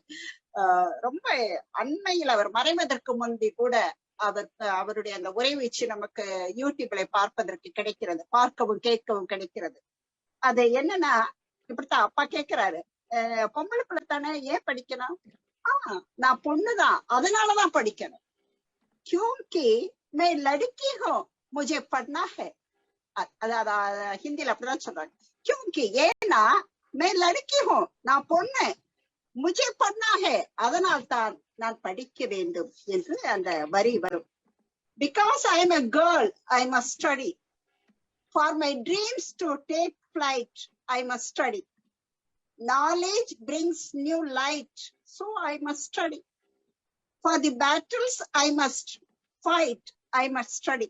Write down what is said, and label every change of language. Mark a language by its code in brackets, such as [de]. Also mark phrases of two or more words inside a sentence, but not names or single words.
[ta] ரொம்ப அண்மையில் அவர் மறைவதற்கு முன்பு கூட அவருடைய அந்த உரை வீச்சு நமக்கு யூடியூப்ல பார்ப்பதற்கு கிடைக்கிறது, பார்க்கவும் கேட்கவும் கிடைக்கிறது. அது என்னன்னா, இப்படித்தான் அப்பா கேட்கிறாரு, பொம்பளை பிள்ளை தானே, ஏன் படிக்கணும்? நான் பொண்ணுதான், அதனாலதான் படிக்கணும். [hi] क्योंकि मैं लड़की हूँ मुझे पढ़ना है. [ta] அதாவது ஹிந்தியில அப்படிதான் சொல்றாங்க. [hi] क्योंकि ஏன்னா मैं लड़की हूँ, [ta] நான் பொண்ணு, [hi] मुझे पढ़ना है, [ta] அதனால் தான் நான் படிக்க வேண்டும் என்று அந்த வரி வரும். [en] Because I am a girl, I must study. For my dreams to take flight, I must study. Knowledge brings new light, so I must study. For the battles I must fight, I must study.